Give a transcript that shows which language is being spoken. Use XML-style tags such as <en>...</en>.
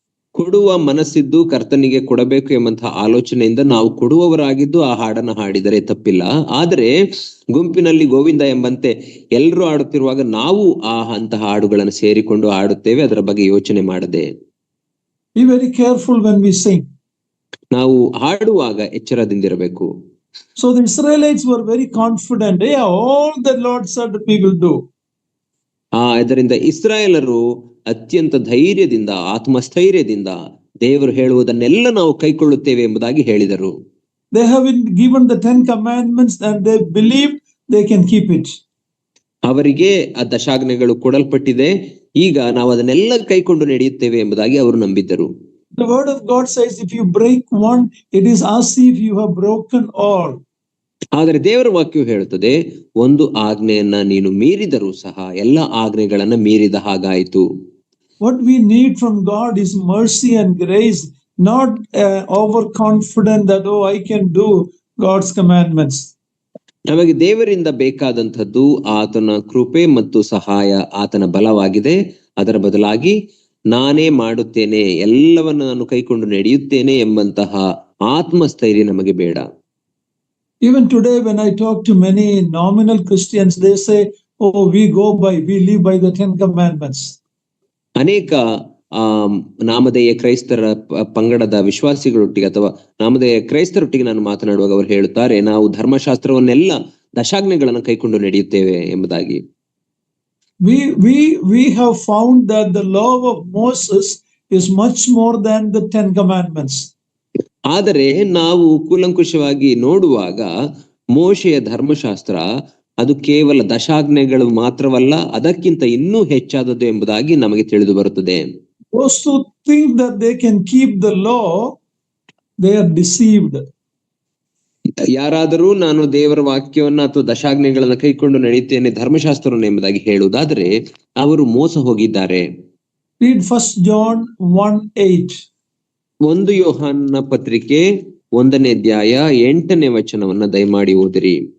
<kn>ಕೊಡುವ ಮನಸ್ಸಿದ್ದು ಕರ್ತನಿಗೆ ಕೊಡಬೇಕು ಎಂಬಂತಹ ಆಲೋಚನೆಯಿಂದ ನಾವು ಕೊಡುವವರಾಗಿದ್ದು ಆ ಹಾಡನ್ನ ಹಾಡಿದರೆ ತಪ್ಪಿಲ್ಲ. ಆದರೆ ಗುಂಪಿನಲ್ಲಿ ಗೋವಿಂದ ಎಂಬಂತೆ ಎಲ್ಲರೂ ಆಡುತ್ತಿರುವಾಗ ನಾವು ಅಂತಹ ಹಾಡುಗಳನ್ನು ಸೇರಿಕೊಂಡು ಆಡುತ್ತೇವೆ, ಅದರ ಬಗ್ಗೆ ಯೋಚನೆ ಮಾಡದೆ.</kn> <en>Be very careful when we sing.</en> <kn>ನಾವು ಹಾಡುವಾಗ ಎಚ್ಚರದಿಂದಿರಬೇಕು.</kn> <en>So the Israelites were very confident. All the Lord said we will do.</en> <kn>ಇದರಿಂದ ಇಸ್ರಾಯೇಲರು ಅತ್ಯಂತ ಧೈರ್ಯದಿಂದ ಆತ್ಮಸ್ಥೈರ್ಯದಿಂದ ದೇವರು ಹೇಳುವುದನ್ನೆಲ್ಲ ನಾವು ಕೈಕೊಳ್ಳುತ್ತೇವೆ ಎಂಬುದಾಗಿ ಹೇಳಿದರು.</kn> <en>They have been given the 10 commandments and they believe they can keep it.</en> <kn>ಅವರಿಗೆ ಆ ದಶಾಜ್ಞೆಗಳು ಕೊಡಲ್ಪಟ್ಟಿದೆ, ಈಗ ನಾವು ಅದನ್ನೆಲ್ಲ ಕೈಕೊಂಡು ನಡೆಯುತ್ತೇವೆ ಎಂಬುದಾಗಿ ಅವರು ನಂಬಿದ್ದರು.</kn> <en>The word of God says if you break one, it is as if you have broken all.</en> <kn>ಆದರೆ ದೇವರ ವಾಕ್ಯವು ಹೇಳುತ್ತದೆ, ಒಂದು ಆಜ್ಞೆಯನ್ನ ನೀನು ಮೀರಿದರೂ ಸಹ ಎಲ್ಲ ಆಜ್ಞೆಗಳನ್ನ ಮೀರಿದ ಹಾಗಾಯಿತು.</kn> <en>What we need from God is mercy and grace, not overconfident that I can do God's commandments.</en> <kn>ನಮಗೆ ದೇವರಿಂದ ಬೇಕಾದಂಥದ್ದು ಆತನ ಕೃಪೆ ಮತ್ತು ಸಹಾಯ, ಆತನ ಬಲವಾಗಿದೆ. ಅದರ ಬದಲಾಗಿ ನಾನೇ ಮಾಡುತ್ತೇನೆ, ಎಲ್ಲವನ್ನ ನಾನು ಕೈಕೊಂಡು ನಡೆಯುತ್ತೇನೆ ಎಂಬಂತಹ ಆತ್ಮಸ್ಥೈರ್ಯ ನಮಗೆ ಬೇಡ.</kn> <en>Even today when I talk to many nominal Christians, they say, we live by the 10 commandments.</en> <kn>ಅನೇಕ ನಾಮಧೇಯ ಕ್ರೈಸ್ತರ ಪಂಗಡದ ವಿಶ್ವಾಸಿಗಳೊಟ್ಟಿಗೆ ಅಥವಾ ನಾಮಧೇಯ ಕ್ರೈಸ್ತರೊಟ್ಟಿಗೆ ನಾನು ಮಾತನಾಡುವಾಗ ಅವರು ಹೇಳುತ್ತಾರೆ, ನಾವು ಧರ್ಮಶಾಸ್ತ್ರವನ್ನೆಲ್ಲ ದಶಾಜ್ಞೆಗಳನ್ನು ಕೈಕೊಂಡು ನಡೆಯುತ್ತೇವೆ ಎಂಬುದಾಗಿ.</kn> <en>We have found that the law of Moses is much more than the 10 commandments.</en> <kn>ಆದರೆ ನಾವು ಕೂಲಂಕುಷವಾಗಿ ನೋಡುವಾಗ ಮೋಶೆಯ ಧರ್ಮಶಾಸ್ತ್ರ ಅದು ಕೇವಲ ದಶಾಜ್ಞೆಗಳು ಮಾತ್ರವಲ್ಲ, ಅದಕ್ಕಿಂತ ಇನ್ನೂ ಹೆಚ್ಚಾದದ್ದು ಎಂಬುದಾಗಿ ನಮಗೆ ತಿಳಿದು ಬರುತ್ತದೆ.</kn> <en>Those who think that they can keep the law, they are deceived.</en> <kn>ಯಾರಾದರೂ ನಾನು ದೇವರ ವಾಕ್ಯವನ್ನ ಅಥವಾ ದಶಾಜ್ಞೆಗಳನ್ನ ಕೈಕೊಂಡು ನಡೆಯುತ್ತೇನೆ, ಧರ್ಮಶಾಸ್ತ್ರವನ್ನು ಎಂಬುದಾಗಿ ಹೇಳುವುದಾದರೆ ಅವರು ಮೋಸ ಹೋಗಿದ್ದಾರೆ.</kn> <en>Read 1 John 1:8.</en> <kn>1 ಯೋಹಾನನ ಪತ್ರಿಕೆ 1ನೇ ಅಧ್ಯಾಯ 8ನೇ ವಚನವನ್ನ ದಯಮಾಡಿ ಓದಿರಿ.</kn>